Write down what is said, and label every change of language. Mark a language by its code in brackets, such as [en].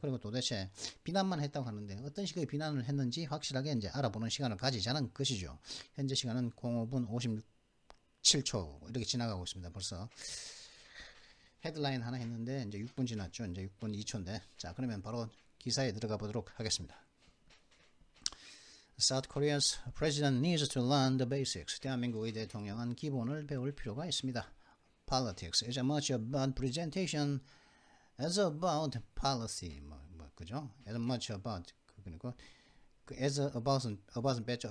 [ko] 그리고 도대체 비난만 했다고 하는데 어떤 식의 비난을 했는지 확실하게 이제 알아보는 시간을 가지자는 것이죠. 현재 시간은 05분 57초 이렇게 지나가고 있습니다. 벌써 헤드라인 하나 했는데 이제 6분 지났죠. 이제 6분 2초인데 자 그러면 바로 기사에 들어가 보도록 하겠습니다. [en] South Korea's president needs to learn the basics. [ko] 대한민국의 대통령은 기본을 배울 필요가 있습니다. [en] Politics is as much about presentation as about policy. [ko] 그죠? [en] As much about [ko] 그리고 [en] as about [ko] 은 뺐죠.